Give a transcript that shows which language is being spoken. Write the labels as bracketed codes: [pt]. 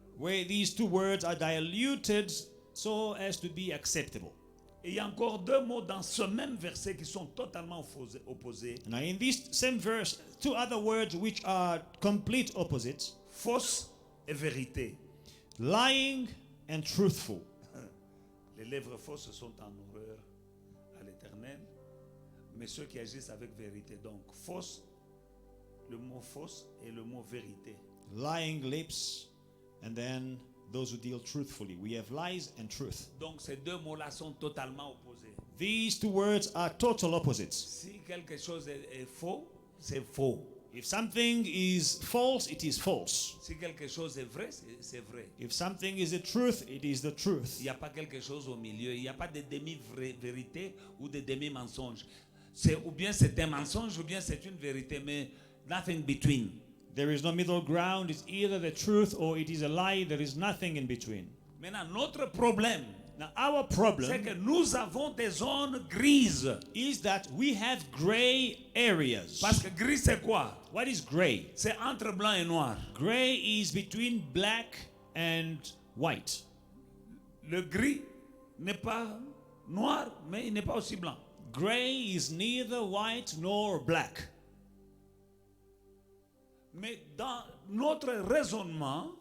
[en] Where these two words are diluted so as to be acceptable. [fr] Et il y a encore deux mots dans ce même verset qui sont totalement opposés. [en] Now in this same verse, two other words which are complete opposites. [fr] Fausse et vérité. [en] Lying and truthful. [fr] Les lèvres fausses sont en horreur à l'Éternel, mais ceux qui agissent avec vérité. Donc, fausse, le mot fausse et le mot vérité. [en] Lying lips, and then those who deal truthfully. We have lies and truth. [fr] Donc, ces deux mots-là sont totalement opposés. [en] These two words are total opposites. [fr] Si quelque chose est faux, c'est faux. [en] If something is false, it is false. [fr] Si quelque chose est vrai, c'est vrai. [en] If something is the truth, it is the truth. [fr] Il n'y a pas quelque chose au milieu. Il n'y a pas de demi-vérité ou de demi-mensonge. Ou bien c'est un mensonge ou bien c'est une vérité, mais [en] nothing between. There is no middle ground. It's either the truth or it is a lie. There is nothing in between. [fr] Maintenant, notre problème, [en] Now, our [fr] c'est [en] problem [fr] que nous avons des zones grises. [en] is that we have gray areas. [fr] Parce que gris, c'est quoi? [en] What is gray? [fr] C'est entre blanc et noir. [en] Gray is between black and white. [fr] Le gris n'est pas noir, mais il n'est pas aussi blanc. [en] Gray is neither white nor black. [fr] Mais dans notre raisonnement,